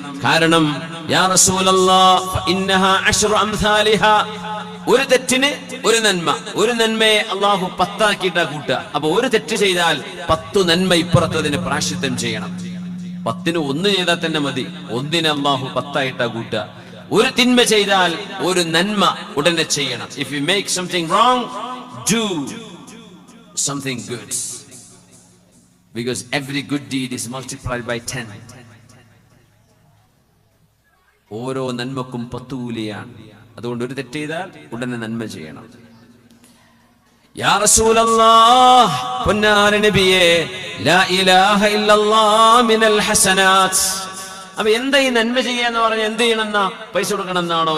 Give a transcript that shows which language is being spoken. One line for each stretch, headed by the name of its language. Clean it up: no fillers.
Malayalam: കാരണം
Arabic: യാ റസൂലല്ലാഹ് ഫഇന്നഹാ അശ്റു അംസാലിഹാ,
Malayalam: ഒരു തെറ്റിന് ഒരു നന്മ, ഒരു നന്മയെ അള്ളാഹു 10 ആക്കിയിട്ടാ കൂട്ടുക. അപ്പൊ ഒരു തെറ്റ് ചെയ്താൽ 10 നന്മ ഇപ്പുറത്തതിന് പ്രായശ്ചിത്തം ചെയ്യണം. 10ന് 1 ചെയ്താൽ തന്നെ മതി, 1ന് അള്ളാഹു 10 ആയിട്ടാ കൂട്ടുക. ഒരു തിന്മ ചെയ്താൽ ഒരു നന്മ ഉടനെ ചെയ്യണം.
English: If you make something wrong, do something good, because every good deed is multiplied by 10.
Malayalam: ഓരോ നന്മക്കും 10 കൂലിയാണ്. അതുകൊണ്ട് ഒരു തെറ്റ് ചെയ്താൽ ഉടനെ നന്മ ചെയ്യണം. യാ റസൂലല്ലാഹ്, പൊന്നാര നബിയേ,
Arabic: ലാ ഇലാഹ ഇല്ലല്ലാഹ് മിനൽ ഹസനാത്ത്.
Malayalam: അപ്പൊ എന്താ ഈ നന്മ ചെയ്യാന്ന് പറഞ്ഞാൽ എന്ത് ചെയ്യണമെന്നാ? പൈസ കൊടുക്കണം എന്നാണോ?